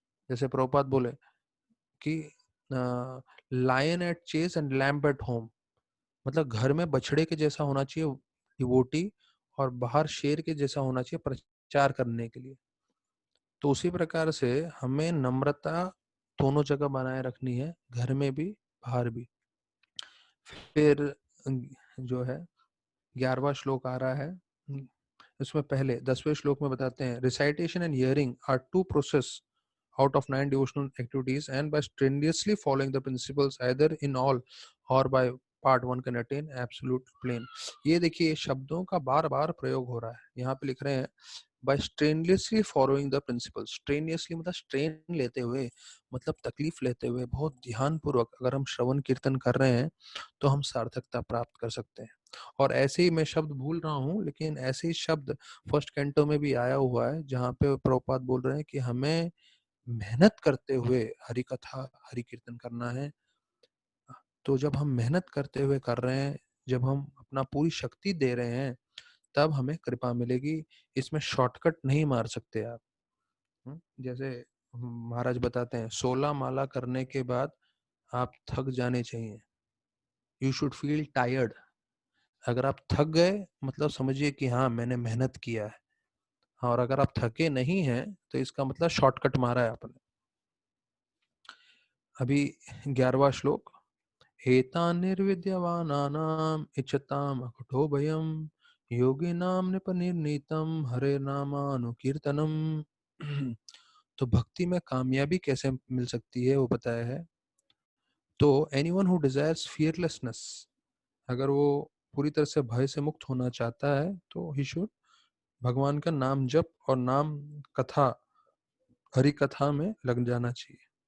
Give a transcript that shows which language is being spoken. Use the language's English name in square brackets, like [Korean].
[Hindi] जैसे प्रभुपाद बोले कि [English] lion at chase and lamp at home, [Hindi] मतलब घर में बछड़े के जैसा होना चाहिए डिवोटी और बाहर शेर के जैसा होना चाहिए प्रचार करने के लिए। तो उसी प्रकार से हमें नम्रता दोनों जगह बनाए रखनी है, घर में भी बाहर भी। फिर जो है 11वां श्लोक आ रहा है। इसमें पहले 10वें श्लोक में बताते हैं [English] Recitation and hearing are two process out of 9 devotional activities, and by strenuously following the principles either in all or by part one can attain absolute plane। [Hindi] ये देखिए शब्दों का बार बार प्रयोग हो रहा है। यहाँ पे लिख रहे हैं [English] by strenuously following the principles। [Hindi] strenuously मतलब स्ट्रेन लेते हुए, मतलब तकलीफ लेते हुए, बहुत ध्यान पूर्वक अगर हम श्रवण कीर्तन कर रहे हैं तो हम सार्थकता प्राप्त कर सकते हैं। और ऐसे ही मैं शब्द भूल रहा हूँ लेकिन ऐसे ही शब्द फर्स्ट कैंटो में भी आया हुआ है जहाँ पे प्रभुपाद बोल रहे हैं कि हमें मेहनत करते हुए हरि कथा हरि कीर्तन करना है। तो जब हम मेहनत करते हुए कर रहे हैं, जब हम अपना पूरी शक्ति दे रहे हैं तब हमें कृपा मिलेगी। इसमें शॉर्टकट नहीं मार सकते आप। जैसे महाराज बताते हैं 16 माला करने के बाद आप थक जाने चाहिए, [English] You should feel tired. [Hindi] अगर आप थक गए मतलब समझिए कि हाँ मैंने मेहनत किया है। हाँ, और अगर आप थके नहीं हैं तो इसका मतलब शॉर्टकट मारा है आपने। [Sanskrit] अभी 11वां श्लोक, एतान् निर्विद्यमानानाम् इच्छताम् अकुतो भयम् योगिनां निपनिर्नीतं हरे नामानुकीर्तनम। [Hindi] तो भक्ति में कामयाबी कैसे मिल सकती है वो बताया है। तो [English] anyone who desires fearlessness, [Hindi] अगर वो पूरी तरह से भय से मुक्त होना चाहता है तो [English] he should [Hindi] भगवान का नाम जप और नाम कथा हरि कथा में लग जाना चाहिए।